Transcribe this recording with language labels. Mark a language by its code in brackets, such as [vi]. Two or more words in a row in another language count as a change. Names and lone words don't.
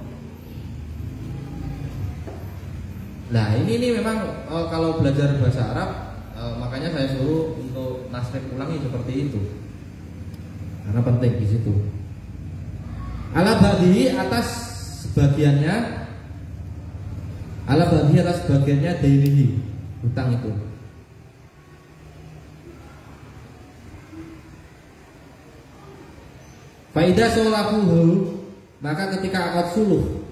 [id] Nah ini memang kalau belajar bahasa Arab makanya saya suruh untuk nasrif ulangi seperti itu karena penting di situ. [ar] على بعضه [id] atas sebagiannya, [ar] على بعضه [id] atas sebagiannya dainihi hutang itu. [ar] فإذا صالحه, [id] maka ketika akad suluh.